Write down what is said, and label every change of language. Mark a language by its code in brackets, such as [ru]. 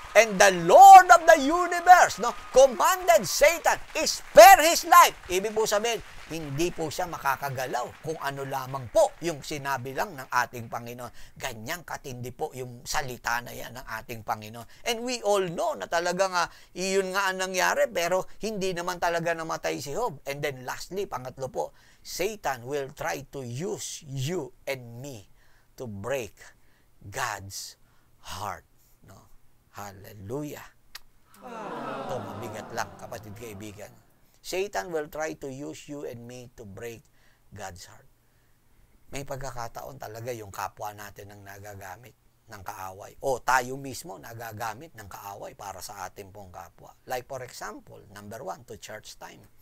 [en] And the Lord of the universe, commanded Satan, spare his life. [tl] Ibig po sabihin, hindi po siya makakagalaw kung ano lamang po yung sinabi lang ng ating Panginoon. Ganyang katindi po yung salita na yan ng ating Panginoon. [en] And we all know [tl] na talagang iyon nga ang nangyari, pero hindi naman talaga namatay si Job. [en] And then lastly, [tl] pangatlo po, [en] Satan will try to use you and me to break God's heart. No? Hallelujah. [tl] Ito, mabigat lang, kapatid kaibigan. [en] Satan will try to use you and me to break God's heart. [tl] May pagkakataon talaga yung kapwa natin ang nagagamit ng kaaway. O tayo mismo nagagamit ng kaaway para sa ating pong kapwa. [en] Like for example, number 1, to church time.